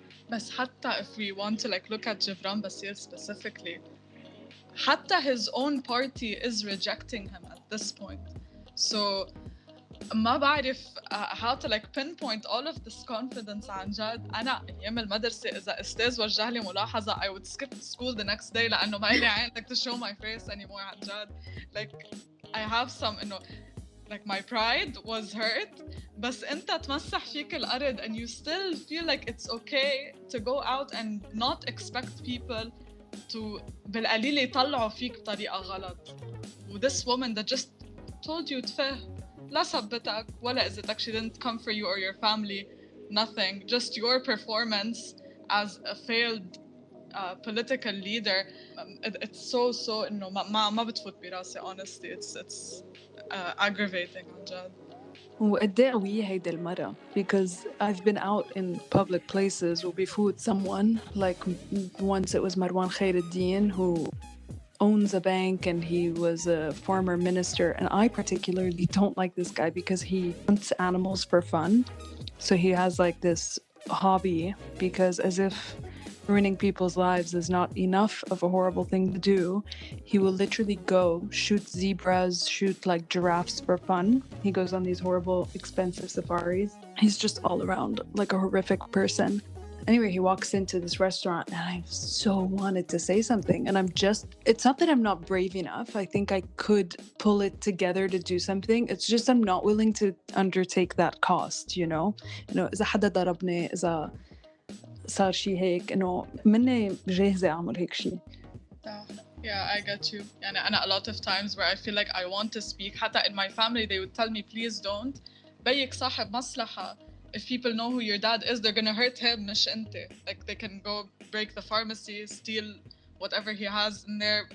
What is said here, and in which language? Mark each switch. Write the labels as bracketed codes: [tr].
[ar] بس حتى [en] if we want to like look at Gebran Bassil specifically, [ar] حتى [en] his own party is rejecting him at this point. So [ar] ما بعرف [en] how to like pinpoint all of this confidence [ar] عن جد. أنا أيام المدرسة إذا أستاذ وجه لي ملاحظة [en] I would skip school the next day [ar] لأنه ما إلي عين [en] like to show my face anymore [ar] عن جد. [en] Like I have some [ar] إنه [en] like my pride was hurt [ar] بس أنت تمسح فيك الأرض [en] and you still feel like it's okay to go out and not expect people to [ar] بالقليل يطلعوا فيك بطريقة غلط. [en] This woman that just told you [ar] تفه لا صبتك ولا إذتك, [en] she didn't come for you or your family, nothing, just your performance as a failed political leader. It's so [ar] إنه ما بتفوت براسي [en] honestly. It's aggravating [ar] عن جد. وقد ايه قوية هيدي المرة [en] because I've been out in public places [ar] وبفوت [en] someone like once it was Marwan Khairuddin who owns a bank and he was a former minister, and I particularly don't like this guy because he hunts animals for fun. So he has like this hobby because as if ruining people's lives is not enough of a horrible thing to do, he will literally go shoot zebras, shoot like giraffes for fun. He goes on these horrible expensive safaris. He's just all around like a horrific person. Anyway, he walks into this restaurant and I so wanted to say something, and it's not that I'm not brave enough. I think I could pull it together to do something. It's just I'm not willing to undertake that cost, you know? [ar] إذا حدا ضربني إذا صار شي هيك إنه مني جاهزة أعمل هيك شي. [en] Yeah, I get you. [ar] يعني أنا [en] a lot of times where I feel like I want to speak [ar] حتى [en] in my family they would tell me please don't. [ar] بيك صاحب مصلحة. [en] If people know who your dad is, they're gonna hurt him, [ar] مش أنت. [en] Like they can go break the pharmacy, steal whatever he has in there.